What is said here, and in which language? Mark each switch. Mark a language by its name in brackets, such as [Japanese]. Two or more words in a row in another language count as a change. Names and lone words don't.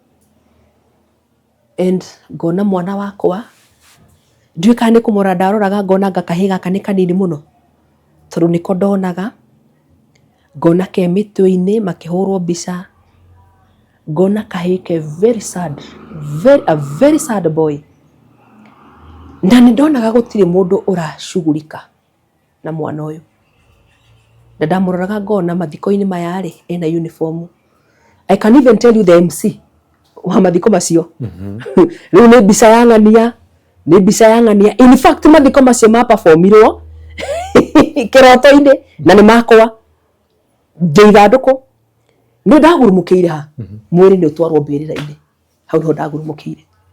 [Kikuyu] and ngona mwana wakwa, ndiũĩ kana nĩ kũmũrora ndaroraga ngona kahĩ gaka nĩ kanini mũno, tondũ nĩko ndonaga, ngona ke mĩtwe-inĩ makĩhũrwo mbica, ngona kahĩ ke [English] very sad, a very sad boy. [Kikuyu] Na nĩ ndonaga gũtirĩ mũndũ ũracugurika na mwana ũyũ, na ndamũroraga ngona mathiko-inĩ maya rĩ, ena uniform. [English] I can even tell you the MC [Kikuyu] wa mathiko macio. Rĩu nĩ mbica ya ng'ania, nĩ mbica ya ng'ania. [English] In fact [Kikuyu] mathiko macio ma performirwo kĩroto-inĩ na nĩ makwa ndĩ ithandũkũ. Nĩ ndagurumũkĩire ha, mwĩrĩ nĩ ũtwarwo mbĩrĩra-inĩ, hau nĩho ndagurumũkĩire.